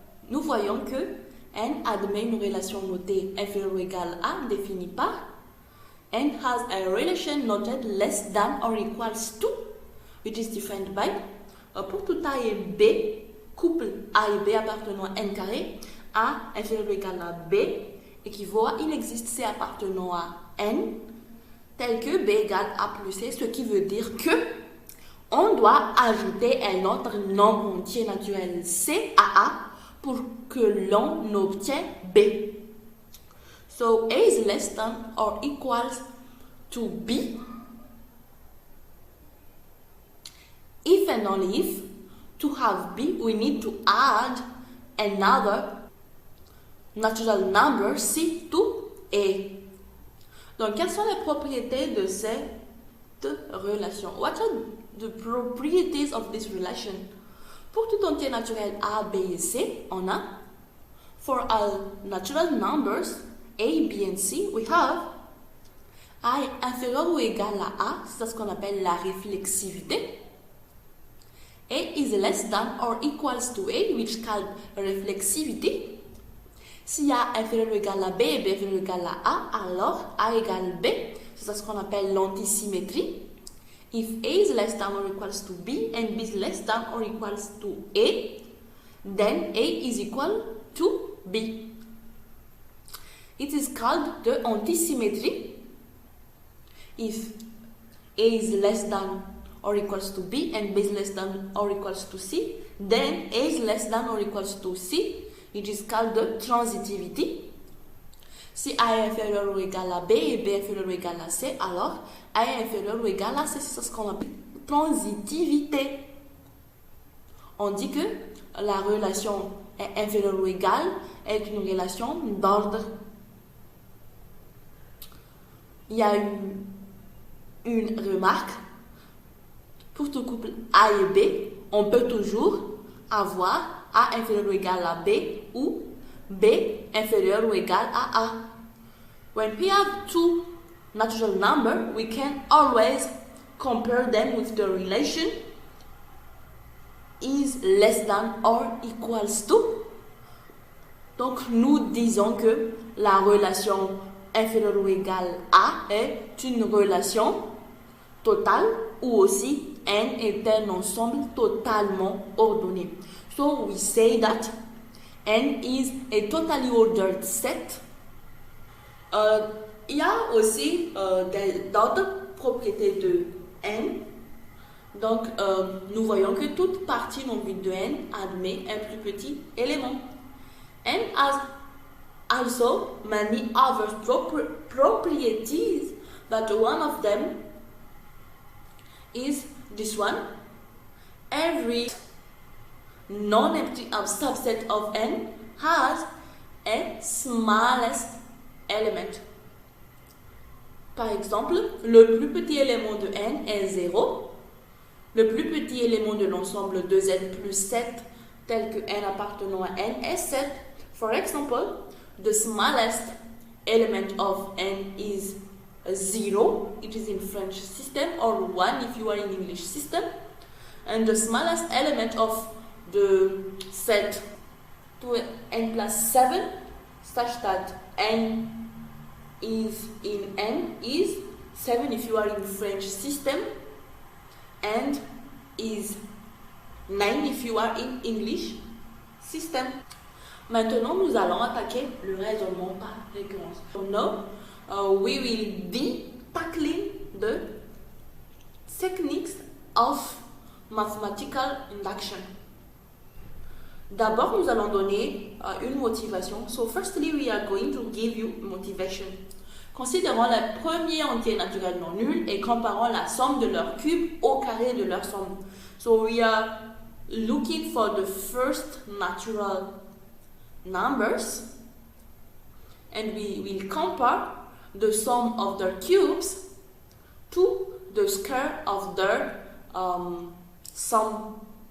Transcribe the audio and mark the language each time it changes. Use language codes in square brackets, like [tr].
[fr] Nous voyons que n admet une relation notée inférieure ou égale à définie par [en] n has a relation noted less than or equals to, which is defined by [fr] pour tout A et B, couple A et B appartenant à n carré, A inférieur ou égal à B équivaut à il existe C appartenant à n, tel que B égale A plus C, ce qui veut dire que on doit ajouter un autre nombre entier naturel C à A pour que l'on obtienne B. [en] So A is less than or equals to B. If and only if, to have B, we need to add another natural number C to A. [fr] Donc, quelles sont les propriétés de cette relation? [en] What are the properties of this relation? [fr] Pour tout entier naturel A, B et C, on a, [en] for all natural numbers A, B and C, we have [fr] A est inférieur ou égal à A, c'est ce qu'on appelle la réflexivité. [en] A is less than or equals to A, which is called reflexivity. [fr] Si A est inférieur ou égal à B et B est inférieur ou égal à A, alors A égale B, c'est ce qu'on appelle l'antisymétrie. [en] If A is less than or equals to B and B is less than or equals to A, then A is equal to B. It is called the antisymmetry. If A is less than or equals to B and B is less than or equals to C, then A is less than or equals to C, it is called the transitivity. [fr] Si A est inférieur ou égal à B et B est inférieur ou égal à C, alors A est inférieur ou égal à C, c'est ce qu'on appelle transitivité. On dit que la relation est inférieure ou égale est une relation d'ordre. Il y a une remarque. Pour tout couple A et B, on peut toujours avoir A inférieur ou égal à B ou B inférieur ou égal à A. [en] When we have two natural numbers, we can always compare them with the relation is less than or equals to. [fr] Donc, nous disons que la relation inférieure ou égale à est une relation totale ou aussi n est un ensemble totalement ordonné. [en] So we say that N is a totally ordered set. [fr] Il y a aussi d'autres propriétés de N. Donc, nous voyons que toute partie non vide de N admet un plus petit élément. [en] N has also many other properties, but one of them is this one. Every non-empty subset of N has a smallest element. [fr] Par exemple, le plus petit élément de N est 0. Le plus petit élément de l'ensemble de Z plus 7, tel que N appartenant à N, est 7. [en] For example, the smallest element of N is 0. It is in French system, or 1 if you are in English system. And the smallest element of the set to N plus 7, such that N is in N, is 7 if you are in French system, and is 9 if you are in English system. [fr] Maintenant, nous allons attaquer le raisonnement par récurrence. [en] So now, we will be tackling the techniques of mathematical induction. [fr] D'abord, nous allons donner une motivation. [en] So firstly, we are going to give you motivation. [fr] Considérons le premier entier naturel non nul et comparons la somme de leurs cubes au carré de leur somme. [en] So we are looking for the first natural numbers and we will compare the sum of their cubes to the square of their sum.